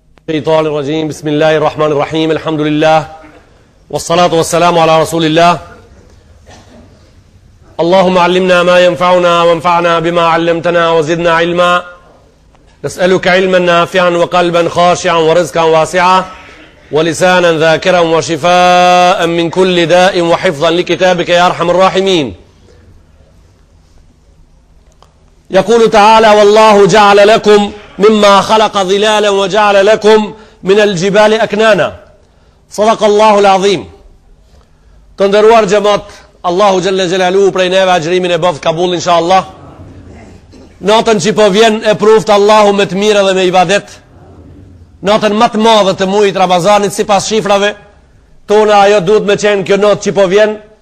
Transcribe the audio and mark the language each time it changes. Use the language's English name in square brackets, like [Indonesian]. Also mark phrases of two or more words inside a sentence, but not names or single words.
[Arabic] الشيطان الرجيم بسم الله الرحمن الرحيم الحمد لله والصلاة والسلام على رسول الله اللهم علمنا ما ينفعنا وانفعنا بما علمتنا وزدنا علما نسألك علما نافعا وقلبا خاشعا ورزقا واسعا ولسانا ذاكرا وشفاء من كل داء وحفظا لكتابك يا أرحم الراحمين. يقول تعالى والله جعل لكم مما خلق ظلالا وجعل لكم من الجبال أكنانا صدق الله العظيم. [Albanian] Të nderuar xhamat, [Arabic] الله جل جلاله [Albanian] prej neve agjërimin e bëft kabull inshallah. Natën që po vjen e pruft Allahu me të mirë dhe me ibadet. Natën më të madhe të muajit Ramazanit sipas shifrave tona, ajo duhet me qenë kjo natë që po vjen.